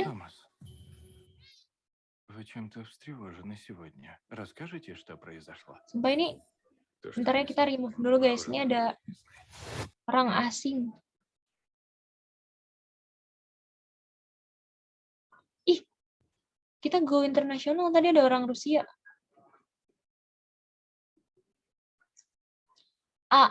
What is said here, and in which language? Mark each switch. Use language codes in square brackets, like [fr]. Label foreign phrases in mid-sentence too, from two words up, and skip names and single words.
[ru] Томас, вы чем-то встревожены сегодня. Расскажите, что произошло? [id] Sumpah ini, [ru] То, что [id] bentar ya [ru] мы [id] kita remove dulu guys. Ini ada orang asing. Ih, kita go internasional, tadi ada orang Rusia. A.